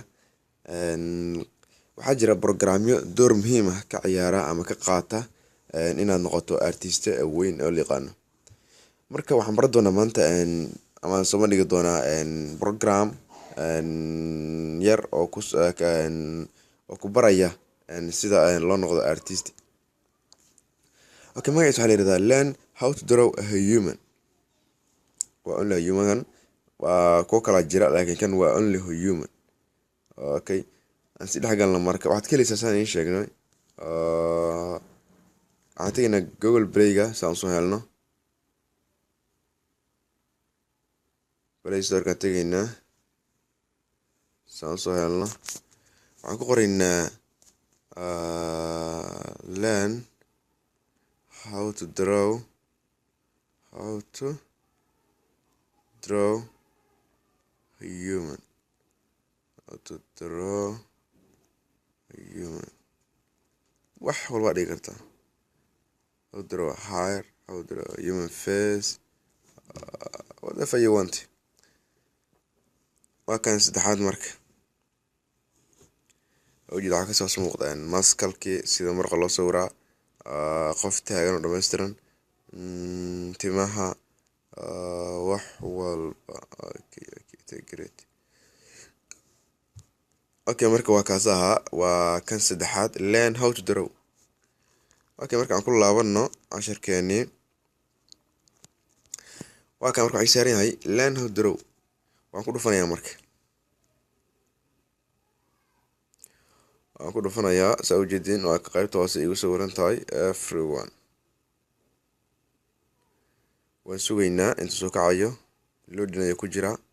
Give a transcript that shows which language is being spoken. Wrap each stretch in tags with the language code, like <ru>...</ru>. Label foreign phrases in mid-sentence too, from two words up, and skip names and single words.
<so>Waxaa jira programyo door muhiim ah ka ciyaara ama ka qaata inaad noqoto artiste weyn oo liqaano. Marka waxaan baran doonaa maanta ama soo dhigi doonaa program yar oo ku baraya sida loo noqdo artist. Okay, magaciisa waxaa la yiraahdaa</so> <en>learn how to draw a human.</en> <so>Waa</so> <en>only human</en> <so>waa kuwa kala jira laakiin kan waa</so> <en>only human.</en> <so>Okay, aan si dhexgalna marka waxaad ka helaysaa saan idiin sheegnay waxaan tegaynaa Google Play-ga saan soo helno Play Store-ka tegaynaa saan soo helno waxaan ku qoraynaa</so> <en>learn how to draw human.</en> <so>Wax walba dhigi kartaa.</so> <en>How to draw hair, how to draw human face, whatever you want.</en> <so>Waa kan saddexaad marka ujeeda waxaa kasoo muuqda maskalkii sida marqa loo sawiraa, qof taagan oo dhammaystiran, timaha, wax walba. Okay, marka waa kaas ahaa waa kan saddexaad</so> <en>learn how to draw.</en> <so>Okay, marka aan ku laabano casharkeeni waa kan marka waxay saaran yahay</so> <en>learn how to draw.</en> <so>Waan ku dhufanayaa marka saa ujeedin waa ka qaybta hoose igu sawiran tahay everyone. waan sugaynaa inta soo kacayo loading ayaa ku jira.</so>